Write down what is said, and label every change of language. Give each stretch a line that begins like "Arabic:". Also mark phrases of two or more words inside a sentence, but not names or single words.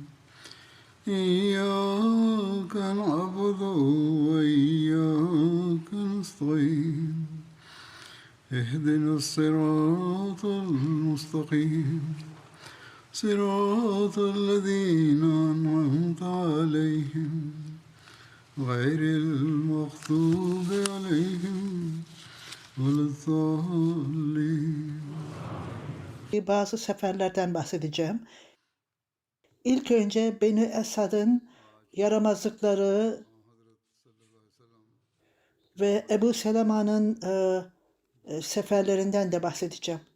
Arabic: إياك نعبد وإياك نستعين اهدنا الصراط المستقيم صراط الذين أنعمت عليهم غير المغضوب عليهم ولا الضالين.
Turkish: Bazı seferlerden bahsedeceğim. İlk önce Beni Esad'ın yaramazlıkları ve Ebu Selama'nın seferlerinden de bahsedeceğim.